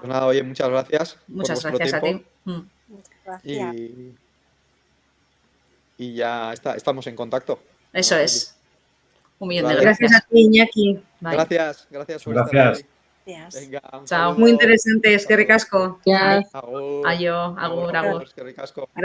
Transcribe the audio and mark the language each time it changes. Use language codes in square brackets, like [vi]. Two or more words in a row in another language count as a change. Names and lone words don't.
[es] nada, oye, muchas gracias por Muchas vuestro gracias a tiempo ti. Muchas gracias. y ya estamos en contacto, Eso Araceli. es. Un millón de Vale. Gracias a gracias. ti, Iñaki. Bye. Gracias por estar Gracias. aquí. Gracias. Venga, un Chao. saludo. Muy interesante, es que ricasco. Ai, [eu] Agur. aio, agur, agur. Eskerrik asko. [es] Gracias.